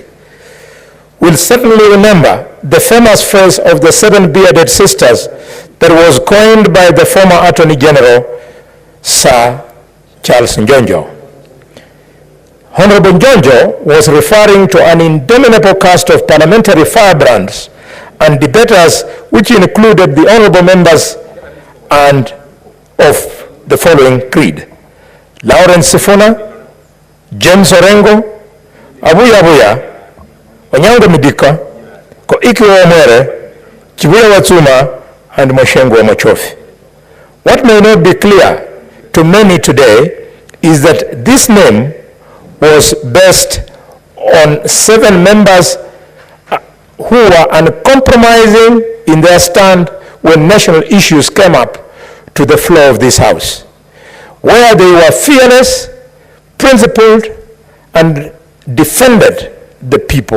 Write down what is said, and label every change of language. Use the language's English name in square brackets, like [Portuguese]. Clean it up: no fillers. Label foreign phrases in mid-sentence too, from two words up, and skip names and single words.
[English] Will certainly remember the famous phrase of the seven bearded sisters that was coined by the former Attorney General, Sir Charles Njonjo. Honorable Njonjo was referring to an indomitable cast of parliamentary firebrands and debaters, which included the honorable members and of the following creed: Lawrence Sifuna, James Orengo, Abuya, Onyango Midika, Koiki Omere, Chibuya Watsuma, and Moshengo Machofi. What may not be clear to many today is that this name was based on 7 members who were uncompromising in their stand when national issues came up to the floor of this House, where they were fearless, principled, and defended the people.